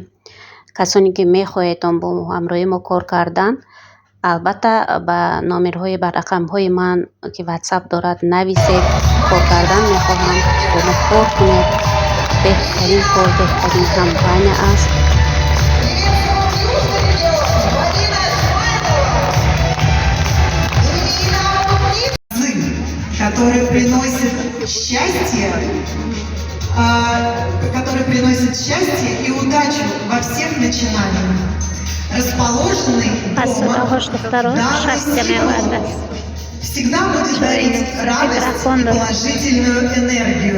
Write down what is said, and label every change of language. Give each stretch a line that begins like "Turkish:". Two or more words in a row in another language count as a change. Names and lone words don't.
Tajik: касоне ки мехоҳедон бо ҳамроҳи мо кор кардан, албатта ба номерҳои ба рақамҳои ман ки ватсап дорад нависед. кор кардан мехоҳам, бо мо кор кунед. беҳтарин кор, беҳтарин компания аст.
Russian: Который приносит счастье, который приносит счастье и удачу во всех начинаниях. Расположенный дома, всегда будет дарить радость и положительную энергию.